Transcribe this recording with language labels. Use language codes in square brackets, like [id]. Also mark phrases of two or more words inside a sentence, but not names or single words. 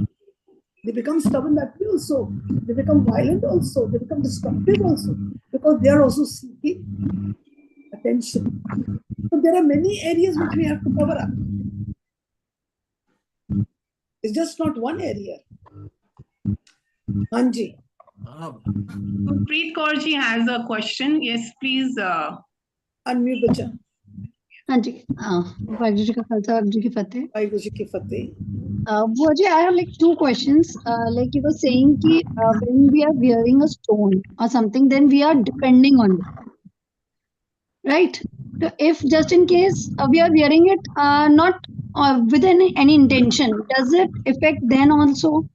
[en] They become stubborn that way also. They become violent also. They become destructive also. Because they are also seeking attention. So there are many areas which we have to cover up. It's just not one area. Hanji. Preet Kaur ji has a question. Yes, please. Unmute bacha. [hi] हाँ जी, वाहिगुरु जी का खालसा, वाहिगुरु जी की फतेह. वाहिगुरु जी की फतेह. बुआ जी, [en] I have like two questions. Like you were saying कि when we are wearing a stone or something, then we are depending on it, right? So if just in case we are wearing it not with any intention, does it affect then also?